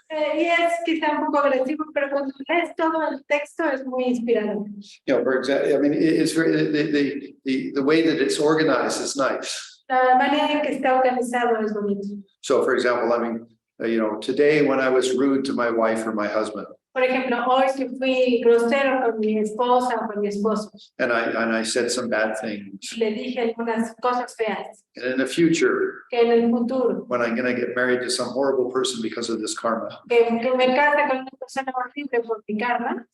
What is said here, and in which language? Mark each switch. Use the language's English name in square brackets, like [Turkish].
[Spanish] Y es quizá un poco agresivo, pero cuando lees todo el texto es muy inspirador. [English] You know, for example, I mean, it's very the way that it's organized is nice. [Spanish] La manera en que está organizado es bonito. [English] So, for example, I mean, you know, today when I was rude to my wife or my husband, [Spanish] Por ejemplo, hoy si fui grosero con mi esposa o con mi esposo, [English] and I said some bad things, [Spanish] le dije algunas cosas feas, [English] and in the future, [Spanish] que en el futuro, [English] when I'm going to get married to some horrible person because of this karma, [Spanish] que me case con una persona horrible por mi karma,